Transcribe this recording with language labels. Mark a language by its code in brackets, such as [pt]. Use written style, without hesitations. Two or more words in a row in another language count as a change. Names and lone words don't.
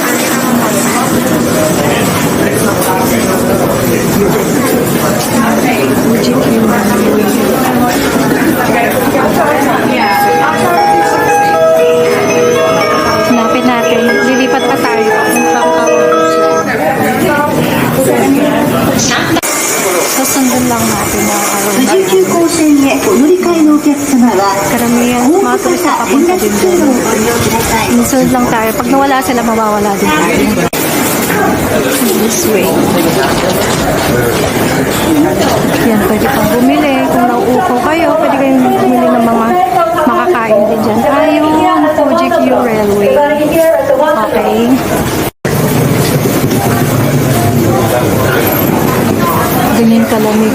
[tl] Hanapin natin. Lilipat pa tayo. Susundin lang natin ang araw na [ja] 富士急行線へお乗り換えのお客様は [tl] karamihan. [ja] ホー [tl] Mga [ja] ム [tl] turista [ja] 型 [tl] papunta [ja] 連絡 [tl] din [ja] 通路 [tl] doon. [ja] をご利用ください。 [tl] Sunod lang tayo. Pag nawala sila, mawawala din tayo. [en] This way. [tl] Yan, pwede pang bumili. Kung nauupo kayo, pwede kayong bumili ng mga makakain din dyan. Yung Fuji Q Railway. Okay. Ganyan kalamig.